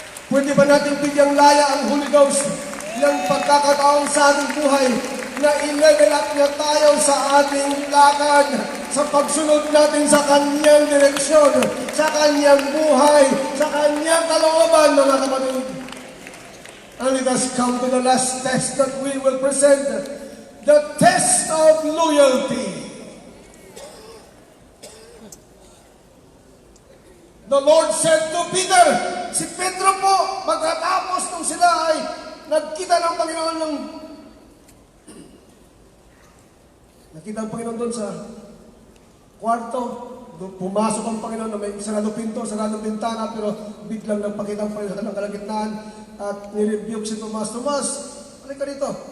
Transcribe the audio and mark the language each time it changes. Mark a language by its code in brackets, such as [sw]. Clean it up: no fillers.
[tl] Pwede ba natin bigyang laya ang Holy Ghost ng pagkakataon sa ating buhay na i-level up niya tayo sa ating lakad, sa pagsunod natin sa Kanyang direksyon, sa Kanyang buhay, sa Kanyang kalooban, mga kapatid? [en] And let us come to the last test that we will present, the test of loyalty. The Lord said to Peter, [tl] si Pedro po, pagkatapos nung sila ay nagkita ng Panginoon nakita ang Panginoon doon sa kwarto, pumasok ang Panginoon na may sarado pinto, sarado bintana, pero biglang nagpakita ang Panginoon ng kalagitnaan at nirebuke si Tomas, Tomas, halika dito.